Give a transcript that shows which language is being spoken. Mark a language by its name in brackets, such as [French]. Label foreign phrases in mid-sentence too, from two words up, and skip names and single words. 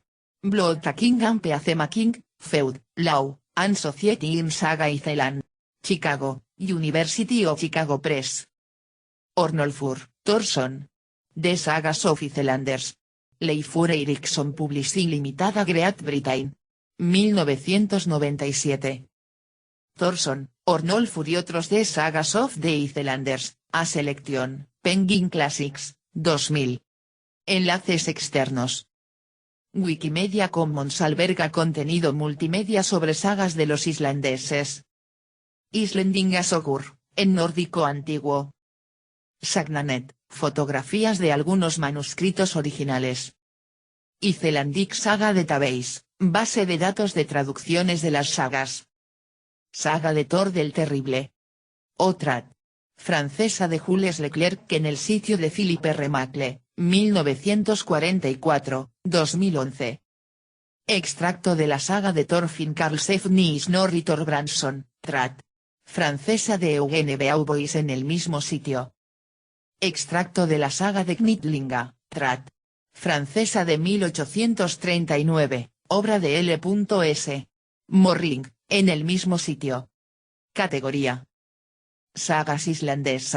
[Spanish] Bloodtaking and Peacemaking, Feud, Law, and Society in Saga Iceland. Chicago, University of Chicago Press. Ornolfur, Thorson. The Sagas of Icelanders. Leifur Eriksson Publishing Limitada Great Britain. 1997. Thorson, Ornolfur y otros de Sagas of the Icelanders, a Selection, Penguin Classics, 2000. Enlaces externos. Wikimedia Commons alberga contenido multimedia sobre sagas de los islandeses. Islandingasogur, en nórdico antiguo. Sagnanet, fotografías de algunos manuscritos originales. Icelandic Saga Database, base de datos de traducciones de las sagas. Saga de Thor del Terrible. Otra. Francesa de Jules Leclerc en el sitio de Philippe Remacle, 1944, 2011. Extracto de la saga de Thorfinn Karlsefni y Snorri Thorbrandsson, Trat. Francesa de Eugene Beauvois en el mismo sitio. Extracto de la saga de Knitlinga, Trat. Francesa de 1839, obra de L.S. Morring, en el mismo sitio. Categoría. Sagas islandesas.